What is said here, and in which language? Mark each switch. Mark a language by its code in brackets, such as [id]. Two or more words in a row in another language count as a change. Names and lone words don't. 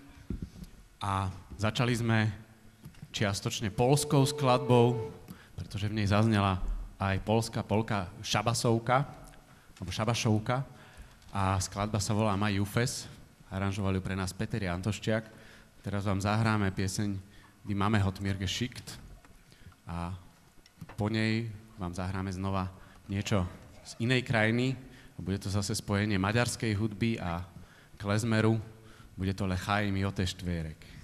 [sk] A začali sme čiastočne poľskou skladbou, pretože v nej zaznela aj poľská polka Šabasovka, alebo Šabašovka. A skladba sa volá Maj Jufes, aranžovali ju pre nás Peter Jantoščiak. Teraz vám zahráme pieseň Die Mame hat mir geschickt a po nej vám zahráme znova niečo z inej krajiny. Bude to zase spojenie maďarskej hudby a klezmeru. Bude to Lechaj mi ote štvérek.